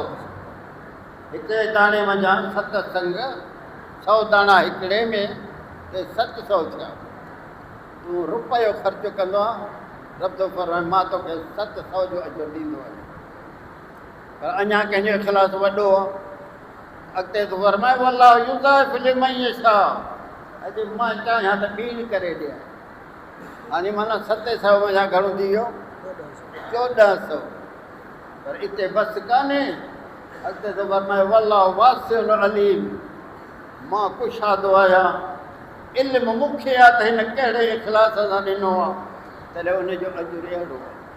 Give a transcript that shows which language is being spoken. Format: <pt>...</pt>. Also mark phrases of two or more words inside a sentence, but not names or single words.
<sd>हिकिड़े दाणे मंझां 7 संग, 100 दाणा हिकिड़े में ते 700 थिया। तूं रुपयो ख़र्च कंदो आहे, रब थो फरमाए मां तोखे 700 जो अजर ॾींदो आहियां। पर अञा कंहिंजो इख़लास वॾो आहे। अॻिते थो फरमाए</sd> <ar>والله يضاعف لمن يشاء.</ar> <sd>अॼु मां चाहियां त ॿीण करे ॾियां। हाणे माना 700 वञा घणो थी वियो? 1400। पर हिते बसि कान्हे। अॻिते थो फरमाए</sd> <ar>والله واسع عليم.</ar> <sd>मां कुशादो आहियां, इल्मु मूंखे आहे त हिन कहिड़े इख़लास सां ॾिनो आहे, तॾहिं उनजो अजुर अहिड़ो आहे।</sd>